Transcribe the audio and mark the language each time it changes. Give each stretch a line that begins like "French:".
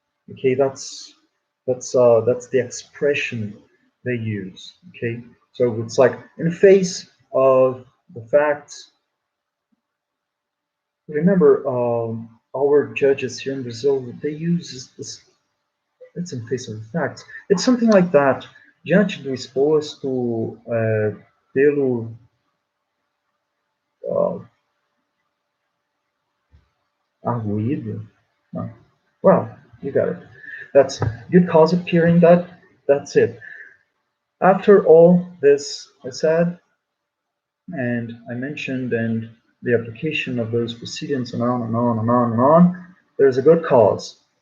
English: Okay, that's the expression they use. Okay, so it's like in face of the facts. Remember, our judges here in Brazil, they use this. It's in face of the facts. It's something like that.
Portuguese: Diante do exposto, pelo arguído.
English: No. Well, you got it. That's good cause appearing. That's it. After all this I said, and I mentioned, and the application of those proceedings, and on and on and on and on, there's a good cause.